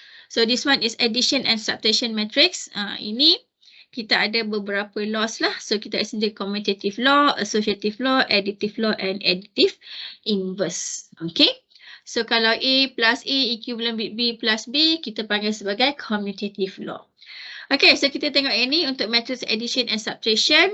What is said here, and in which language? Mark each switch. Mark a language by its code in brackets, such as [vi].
[en] So this one is addition and subtraction matrix. [ms] Ini kita ada beberapa laws lah. So kita ada commutative law, associative law, additive law, and additive inverse. Okay. So kalau A plus A [en] equivalent with B plus B, [ms] kita panggil sebagai commutative law. Okay, so kita tengok ini untuk matrix addition and subtraction.